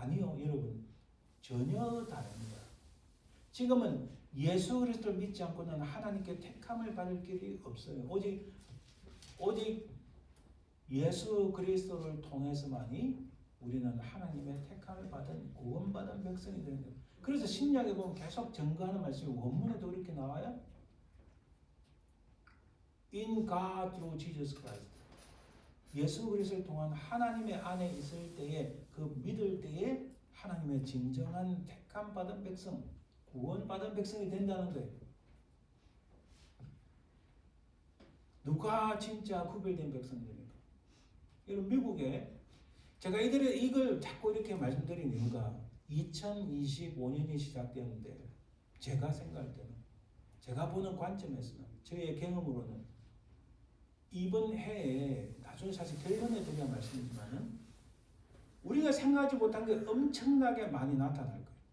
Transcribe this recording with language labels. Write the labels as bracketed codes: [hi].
[ko] 아니요, 여러분 전혀 다릅니다. 지금은 예수 그리스도를 믿지 않고는 하나님께 택함을 받을 길이 없어요. 오직 예수 그리스도를 통해서만이 우리는 하나님의 택함을 받은 구원받은 백성이 되는 거예요. 그래서 신약에 보면 계속 증거하는 말씀이 원문에도 그렇게 나와요. [en] In God through Jesus Christ. [ko] 예수 그리스도를 통한 하나님의 안에 있을 때에 그 믿을 때에 하나님의 진정한 택함 받은 백성, 구원받은 백성이 된다는 거예요. 누가 진짜 구별된 백성들입니까? 여러분 미국에 제가 이걸 자꾸 이렇게 말씀드린 이유가 2025년이 시작되었는데 제가 생각할 때는 제가 보는 관점에서는 저의 경험으로는 이번 해에 나중에 사실 결론에 드려야 말씀이지만은 우리가 생각하지 못한 게 엄청나게 많이 나타날 거예요.